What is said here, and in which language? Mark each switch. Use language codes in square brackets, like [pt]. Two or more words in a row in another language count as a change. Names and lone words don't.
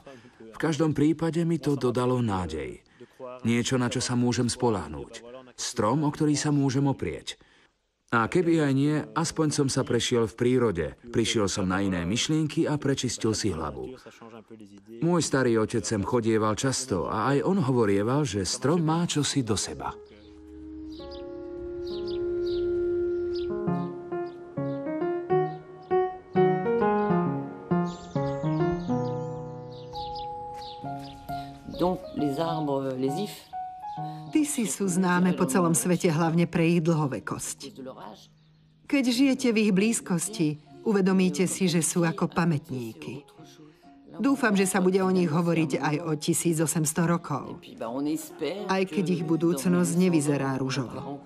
[sk] V každom prípade mi to dodalo nádej. Niečo, na čo sa môžem spoľahnúť. Strom, o ktorý sa môžem oprieť. A keby aj nie, aspoň som sa prešiel v prírode. Prišiel som na iné myšlienky a prečistil si hlavu. Môj starý otec sem chodieval často a aj on hovorieval, že strom má čosi do seba. [fr] Donc les arbres, les ifs. [sk] Tisy sú známe po celom svete hlavne pre ich dlhovekosť. Keď žijete v ich blízkosti, uvedomíte si, že sú ako pamätníky. Dúfam, že sa bude o nich hovoriť aj o 1800 rokov. Aj keď ich budúcnosť nevyzerá ružovo.